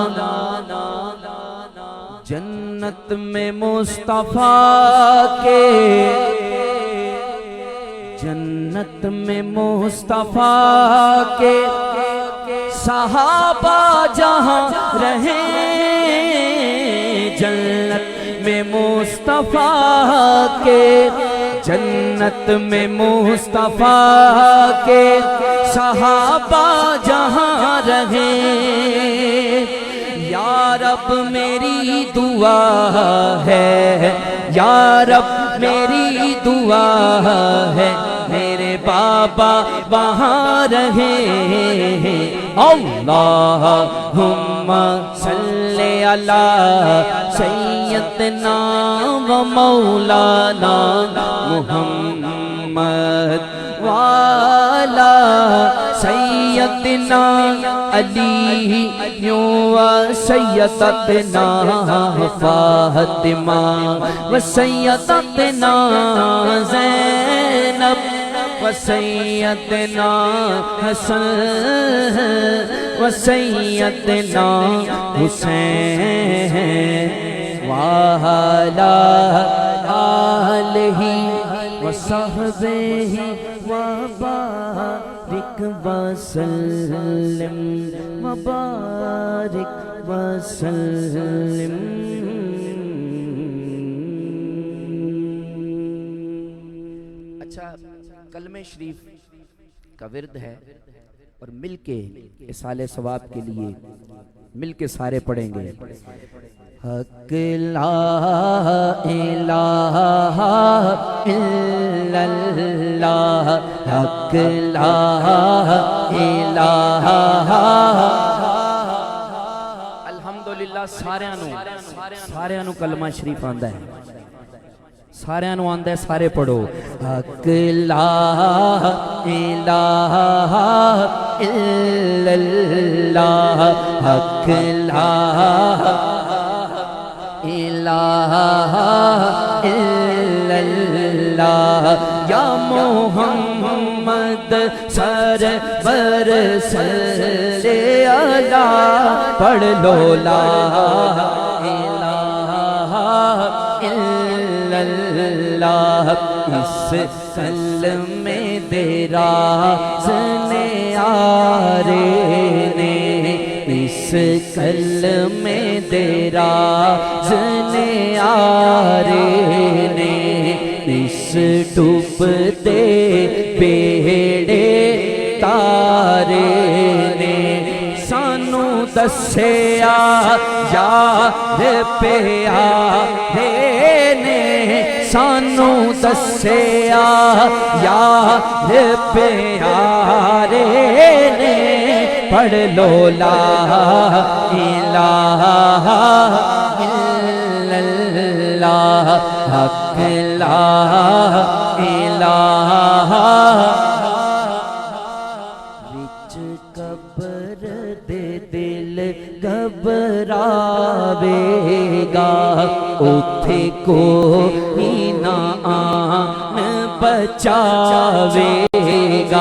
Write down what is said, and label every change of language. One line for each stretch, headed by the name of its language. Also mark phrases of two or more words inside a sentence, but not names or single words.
Urdu: جنت میں مصطفیٰ کے، جنت میں مصطفیٰ کے صحابہ جہاں رہے، جنت میں مصطفیٰ کے، جنت میں مصطفیٰ کے صحابہ جہاں رہے. یا رب میری دعا ہے، یا رب میری دعا ہے، میرے بابا وہاں رہے.
Arabic: اللهم صل على سيدنا ومولانا محمد وعلى سيدنا علي وسيدتنا فاطمة وسيدتنا زينب وسيدنا حسن وسيدنا حسين وعلى آله وصحبه وبارك وسلم وبارك وسلم.
Urdu: اچھا، کلمے شریف کا ورد ہے اور مل کے ایصال ثواب کے لیے مل کے سارے پڑھیں گے.
Arabic: حق لا إله إلا الله، حق لا إله.
Punjabi: الحمدللہ ساریاں نوں کلمہ شریف آندا ہے، ساریاں نوں آندا ہے، سارے پڑھو.
Arabic: حق لا إله إلا الله، حق لا إله إلا الله.
Urdu: یا محمد سرور
Arabic: صل على,
Urdu: پڑھ لو
Arabic: لا إله إلا الله.
Punjabi: اس کلمے دے راز نے یارے نے, اس کلمے دے راز نے یارے نے، اس ڈوبتے بیڑے تارے نے سانوں دسیا یار پیارے نے، سانوں دسیا یار پیارے نے.
Urdu: پڑھ لو
Arabic: لا إله إلا الله، حق لا إله.
Punjabi: وچ قبر دے دل گھبراویگا، اوتھے کوئی نہ آن بچاویگا.